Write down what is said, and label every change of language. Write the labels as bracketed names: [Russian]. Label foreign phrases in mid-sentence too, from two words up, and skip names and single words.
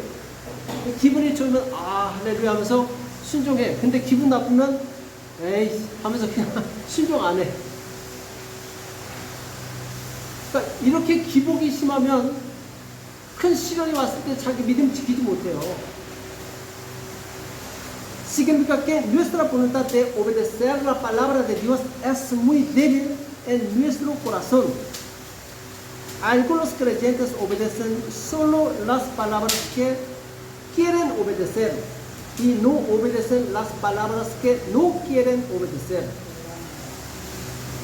[Korean] 기분이 좋으면 아 할렐루야 하면서 순종해. 근데 기분 나쁘면 에이 하면서 그냥 순종 안 해. 그러니까 이렇게 기복이 심하면 큰 시련이 왔을 때 자기 믿음 지키지 못해요. [Spanish] Significa que nuestra voluntad de obedecer la palabra de Dios es muy débil en nuestro corazón. Algunos creyentes obedecen solo las palabras que quieren obedecer y no obedecen las palabras que no quieren obedecer.